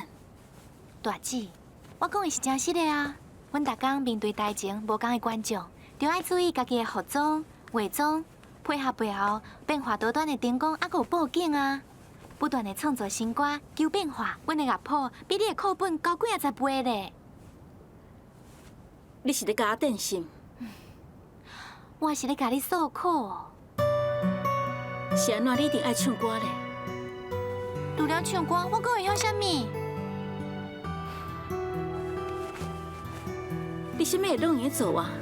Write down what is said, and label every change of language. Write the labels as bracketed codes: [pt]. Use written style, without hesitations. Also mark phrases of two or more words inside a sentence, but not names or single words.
[nan] 大姐，我讲的是真实的啊！阮逐工面对台前无共的观众，就爱注意家己的服装、化妆，配合背后变化多端的灯光，啊阁有布景啊，不断的创作新歌，求变化。阮的乐谱比你的课本高几10倍咧。你是咧甲我电心？我是咧甲你诉苦。是安怎？你一定爱唱歌咧？除了唱歌，我阁会晓啥物？你啥物会拢会做啊？